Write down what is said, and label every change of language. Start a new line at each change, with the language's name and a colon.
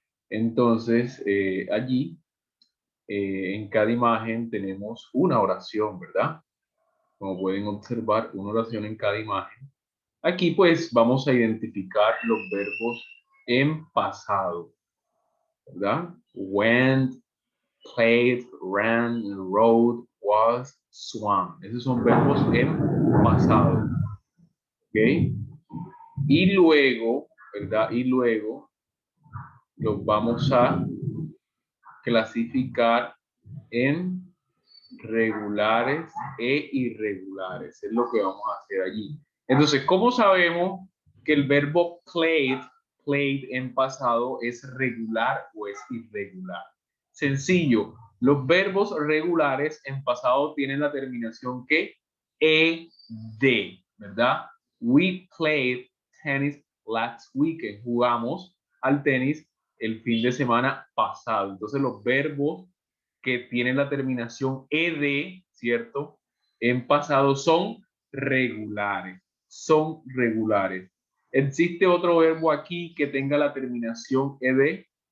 Spanish: Entonces, allí, en cada imagen tenemos una oración, ¿verdad? Como pueden observar, una oración en cada imagen. Aquí, pues, vamos a identificar los verbos en pasado, ¿verdad?
English: Went, played, ran, rode, was, swam.
Spanish: Esos son verbos en pasado, ¿ok? Y luego, ¿verdad? Y luego los vamos a clasificar en regulares e irregulares. Es lo que vamos a hacer allí. Entonces, ¿cómo sabemos que el verbo played en pasado es regular o es irregular? Sencillo. Los verbos regulares en pasado tienen la terminación que ed, ¿verdad?
English: We played tennis last weekend.
Spanish: Jugamos al tenis el fin de semana pasado. Entonces, los verbos que tienen la terminación ed, ¿cierto? En pasado son regulares. Son regulares. ¿Existe otro verbo aquí que tenga la terminación ed?